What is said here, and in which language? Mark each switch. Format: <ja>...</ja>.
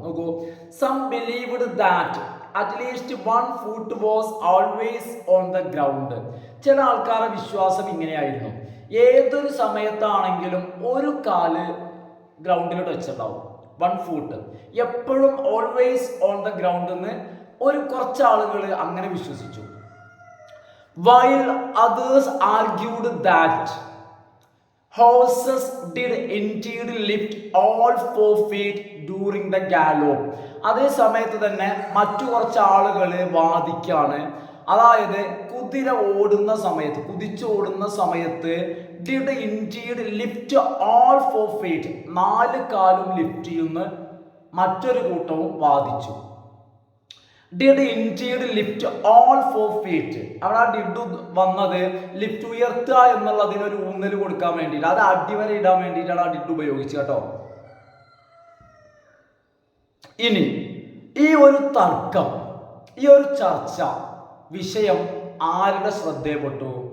<en>നോക്കൂ, some believed that at least 1 foot was always on the ground.</en> <ml>ചില ആൾക്കാരുടെ വിശ്വാസം ഇങ്ങനെയായിരുന്നു, ഏതൊരു സമയത്താണെങ്കിലും ഒരു കാല് ഗ്രൗണ്ടിൽ ടച്ച് ഉണ്ടാവും. 1 foot എപ്പോഴും</ml> <en>always on the ground</en> <ml>എന്ന് കുറച്ച് ആളുകൾ അങ്ങനെ വിശ്വസിച്ചു.</ml> <en>While others argued that horses did indeed lift all 4 feet during the gallop.</en> <ml>അതേ സമയത്ത് തന്നെ മറ്റു കുറച്ച് ആളുകൾ വാദിക്കാണ്, അതായത് കുതിര ഓടുന്ന സമയത്ത്, കുതിച്ചോടുന്ന സമയത്ത്</ml> <en>did indeed lift all 4 feet,</en> <ml>4 കാലും ലിഫ്റ്റ് ചെയ്യുന്ന മറ്റൊരു കൂട്ടവും വാദിച്ചു.</ml> <en>did indeed lift all 4 feet.</en> <ml>അവിടെ ആ ഡിഡ് വന്നത് ലിഫ്റ്റ്, ഉയർത്തുക എന്നുള്ളതിന് ഒരു ഊന്നൽ കൊടുക്കാൻ വേണ്ടിയിട്ട്, അത് അടിവരെ ഇടാൻ വേണ്ടിയിട്ടാണ് ആ ഡിഡ് ഉപയോഗിച്ചത് കേട്ടോ. ഇനി ഈ ഒരു തർക്കം, ഈ ഒരു ചർച്ച വിഷയം ആരുടെ ശ്രദ്ധയിൽപ്പെട്ടു?</ml>